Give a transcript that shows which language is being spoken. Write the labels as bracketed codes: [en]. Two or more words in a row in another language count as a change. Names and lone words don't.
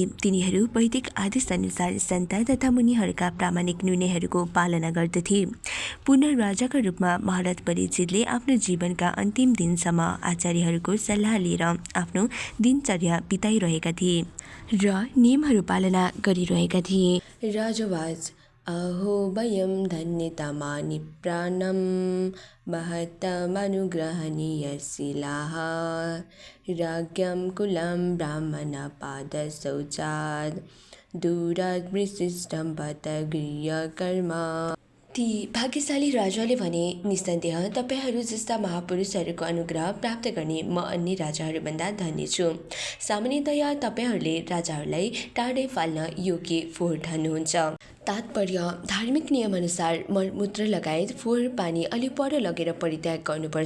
[ne] तिनीहरू वैदिक आदेशअनुसार सन्त तथा मुनिहरूका प्रामाणिक निर्णयहरूको पालना गर्दथे। पुनः राजाका रूपमा महाराज परीक्षितले आफ्नो जीवनका अन्तिम दिनसम्म आचार्यहरूको सल्लाह लिएर आफ्नो दिनचर्या बिताइरहेका थिए र नियमहरू पालना गरिरहेका थिए। [sa] राजवाच अहो वयं धन्यतमानि प्राणं महत्तमनुग्रहणीयशिलाः राज्ञं कुलं ब्राह्मणपादशौचात् दूरात् विशिष्टं बत गृहकर्म। [ne] ती भाग्यशाली राजाले भने, निस्सन्देह तपाईँहरू जस्ता महापुरुषहरूको अनुग्रह प्राप्त गर्ने म अन्य राजाहरूभन्दा धन्य छु। सामान्यतया तपाईँहरूले राजाहरूलाई टाढै फाल्न योग्य फोहोर ठान्नुहुन्छ। तात्पर्य, धार्मिक नियमअनुसार मलमूत्र लगायत फोहोर पानी अलि पर लगेर परित्याग गर्नुपर्छ।